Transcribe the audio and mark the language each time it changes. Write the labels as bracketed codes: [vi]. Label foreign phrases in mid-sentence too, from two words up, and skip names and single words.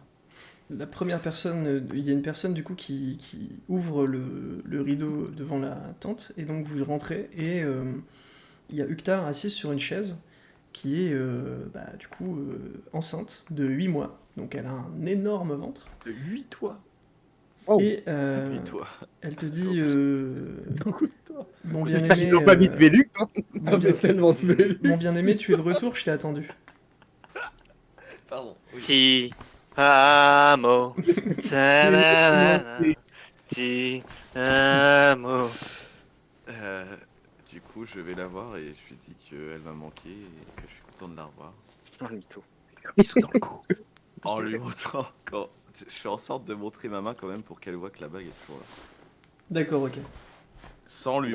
[fr] la première personne, il y a une personne du coup qui ouvre le rideau devant la tente, et donc vous rentrez, et il y a Uktar assise sur une chaise, qui est du coup enceinte de 8 mois, donc elle a un énorme ventre, 8 toi. Oh. et 8 toi. elle te dit Beaucoup de toi. mon Ils bien-aimé, n'ont pas mis de Vélux, hein. Avec tellement de Vélux. mon bien-aimé, tu es de retour, je t'ai attendu. Pardon. Oui. [it] Ti amo. Ta-da-da-da. Ti amo. [fr] Du coup, je vais la voir et je lui dis qu'elle m'a manqué et que je suis content de la revoir. Oh, le mytho. Ils sont dans le coup. En lui montrant, quand je fais en sorte de montrer ma main quand même pour qu'elle voit que la bague est toujours là. D'accord, ok. Sans lui